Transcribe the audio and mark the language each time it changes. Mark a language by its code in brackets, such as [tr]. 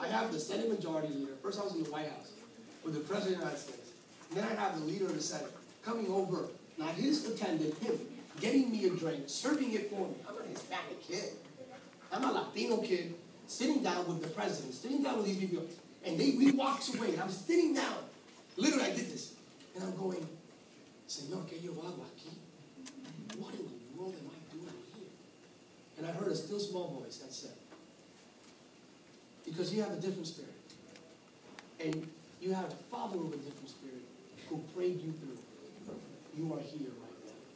[en] I have the Senate Majority Leader. First I was in the White House with the President of the United States. And then I have the leader of the Senate coming over, not his attendant, him, getting me a drink, serving it for me. I'm a Hispanic kid. I'm a Latino kid, sitting down with the president, sitting down with these people. And we walked away, and I'm sitting down. Literally, I did this. And I'm going, [es] Señor, ¿qué yo hago aquí? [en] What in the world am I doing here? And I heard a still small voice that said, because you have a different spirit. And you have a father with a different spirit who prayed you through. You are here right now.